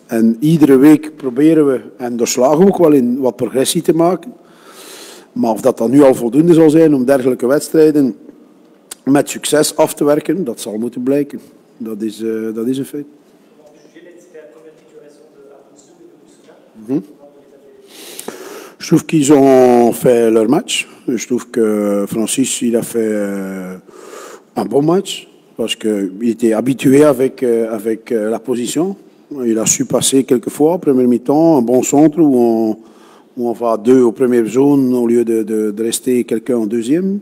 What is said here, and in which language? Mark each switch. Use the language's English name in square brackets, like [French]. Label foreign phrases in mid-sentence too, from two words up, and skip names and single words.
[Dutch] En iedere week proberen we, en daar slagen we ook wel in, wat progressie te maken. Maar of dat dan nu al voldoende zal zijn om dergelijke wedstrijden met succes af te werken, dat zal moeten blijken. Dat is een feit. [French] Je trouve qu'ils ont fait leur match. Je trouve que Francis il a fait un bon match parce qu'il était habitué avec la position. Il a su passer quelques fois, première mi-temps, un bon centre où on va à 2 aux premières zones au lieu de rester quelqu'un en deuxième.